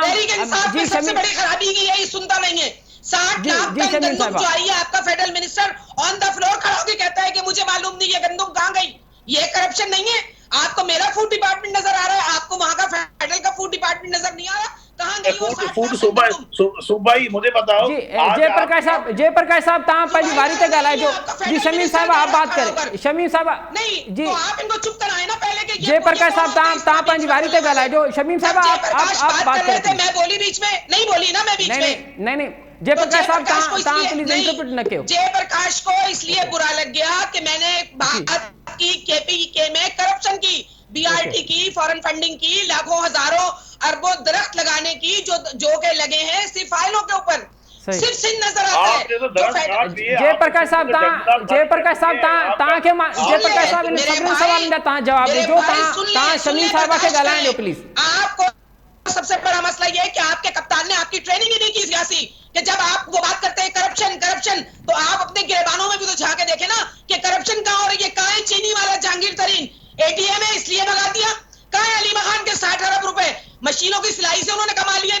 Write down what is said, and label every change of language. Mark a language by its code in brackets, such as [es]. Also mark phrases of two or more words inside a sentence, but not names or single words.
[ur] جی سب سے بڑی خرابی کی یہی سنتا نہیں ہے۔ 60 لاکھ ٹن گندم جو آئی ہے آپ کا [en] federal minister on the floor [ur] کھڑا ہو کر کہتا ہے کہ مجھے معلوم نہیں ہے گندم کہاں گئی. یہ کرپشن نہیں ہے? آپ کو میرا [en] food department [ur] نظر آ رہا ہے آپ کو وہاں کا فیڈرل کا [en] food department [ur] نظر نہیں آ رہا? کہاں گئی وہ فوڈ صوبائی مجھے بتاؤ. [sd] जयप्रकाश साहब ता पंहिंजी वारी ते ॻाल्हाए जो जी। [ur] شمیم صاحب آپ بات کریں۔ شمیم صاحب نہیں جی تو آپ ان کو چپ کرائے نا پہلے کے. [sd] जयप्रकाश साहब ता पंहिंजी वारी ते ॻाल्हाए जो। [ur] شمیم صاحب آپ بات کر رہے تھے میں بولی بیچ میں نہیں بولی نا میں بیچ میں [sd] नहीं जयप्रकाश साहब ता प्लीज इंटरप्रेट न करो। [ur] جے پرکاش کو اس لیے برا لگ گیا کہ میں نے بات کی KPK میں کرپشن کی BRT کی, [en] foreign funding [ur] کی، لاکھوں ہزاروں اربوں درخت لگانے کی جو کے لگے ہیں صرف فائلوں کے اوپر، صرف سندھ نظر آتا ہے. جے پرکاش صاحب جے پرکاش صاحب جے پرکاش صاحب ان سبھی سوال کا جواب دیجو. [sd] शमीम साहबा के ॻाल्हाइण ॾियो प्लीज। [ur] آپ کو سب سے بڑا مسئلہ یہ ہے کہ آپ کے کپتان نے آپ کی ٹریننگ ہی نہیں کی سیاسی، کہ جب آپ وہ بات کرتے ہیں کرپشن تو آپ اپنے گریبانوں میں بھی تو جھانکے دیکھے نا کہ کرپشن کہاں ہو رہی ہے. کہاں ہے چینی والا جہانگیر ترین? ATM ہے اس لیے بھگا دیا. کہاں ہے علی خان کے 60 ارب روپے مشینوں کی سلائی سے انہوں نے کما لیا?